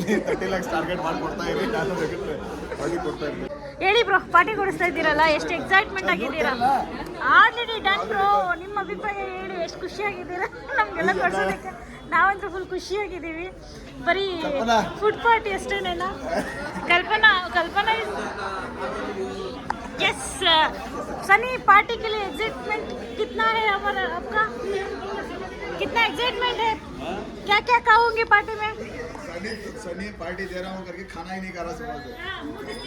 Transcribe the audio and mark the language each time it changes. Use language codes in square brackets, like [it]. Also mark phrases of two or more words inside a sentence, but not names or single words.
[kn] ಹೇಳಿ ಬ್ರೋ, ಪಾರ್ಟಿ ಕೊಡಿಸ್ತಾ ಇದ್ದೀರಲ್ಲ, ಎಷ್ಟು ಎಕ್ಸೈಟ್ಮೆಂಟ್ ಆಗಿದ್ದೀರಾ? [en] already done bro. [kn] ನಿಮ್ಮ ಅಭಿಪ್ರಾಯ ಹೇಳಿ, ಎಷ್ಟು ಖುಷಿಯಾಗಿದ್ದೀರಾ ನಮಗೆಲ್ಲ ಕೊಡ್ಸೋದಕ್ಕೆ? ನಾವಂತೂ ಫುಲ್ ಖುಷಿಯಾಗಿದ್ದೀವಿ. ಬರೀ [en] food party [kn] ಅಷ್ಟೇನೇನಾ? [hi] कल्पना यस सनी, पार्टी के लिए एक्साइटमेंट कितना है हमारा? आपका कितना एक्साइटमेंट है? क्या क्या खाओगे पार्टी में? सनी पार्टी दे रहा हूँ करके खाना ही नहीं खा रहा सुबह से.